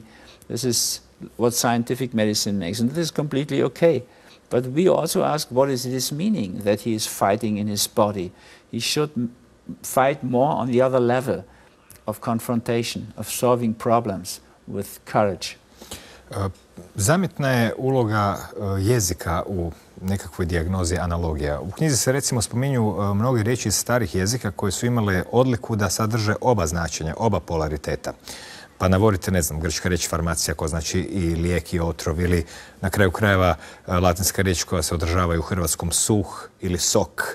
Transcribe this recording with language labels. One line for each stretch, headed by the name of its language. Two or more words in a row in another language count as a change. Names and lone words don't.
English: This is what scientific medicine makes, and this is completely okay. But we also ask, what is this meaning that he is fighting in his body? He should fight more on the other level of confrontation, of solving problems with courage.
Croatian: Zamjetna je uloga jezika u nekakvoj dijagnozi analogija. U knjizi se recimo spominju mnoge riječi iz starih jezika koje su imale odliku da sadrže oba značenja, oba polariteta. Pa navodite, ne znam, grčka riječ farmacija koja znači i lijek i otrov, ili na kraju krajeva latinska riječ koja se održava i u hrvatskom suh ili sok.